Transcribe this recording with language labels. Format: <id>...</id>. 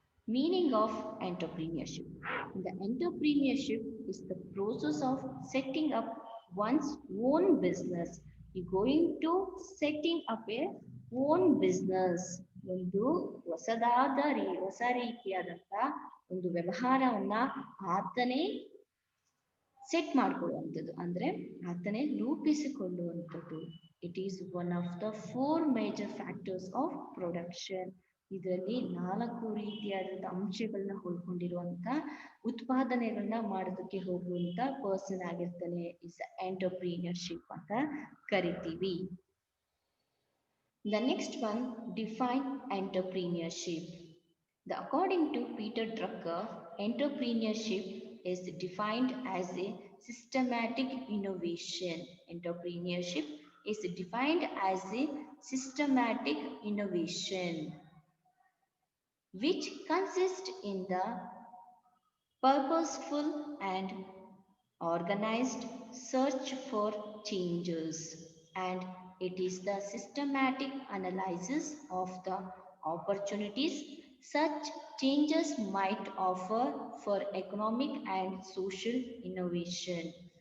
<en>Meaning of entrepreneurship. The entrepreneurship is the process of setting up one's own business. You're going to setting up a own business.</en> <kn>ಒಂದು ಹೊಸ ರೀತಿಯಾದಂತ ಒಂದು ವ್ಯವಹಾರವನ್ನ ಆತನೇ set ಮಾಡ್ಕೊಳ್ಳುವಂಥದ್ದು, ಅಂದ್ರೆ ಆತನೇ ರೂಪಿಸಿಕೊಳ್ಳುವಂಥದ್ದು.</kn> <en>It is one of the 4 major factors of production.</en> <kn>ಇದರಲ್ಲಿ 4 ರೀತಿಯಾದಂತಹ ಅಂಶಗಳನ್ನ ಒಳಗೊಂಡಿರುವಂತ ಉತ್ಪಾದನೆಗಳನ್ನ ಮಾಡೋದಕ್ಕೆ ಹೋಗುವಂತ ಪರ್ಸನ್ ಆಗಿರ್ತಾನೆ.</kn> <en>is entrepreneurship</en> <kn>ಅಂತ ಕರಿತೀವಿ.</kn> <en>The next one define entrepreneurship. According to Peter Drucker, entrepreneurship is defined as a systematic innovation. Entrepreneurship is defined as a systematic innovation which consists in the purposeful and organized search for changes, and it is the systematic analysis of the opportunities such changes might offer for economic and social innovation.</en>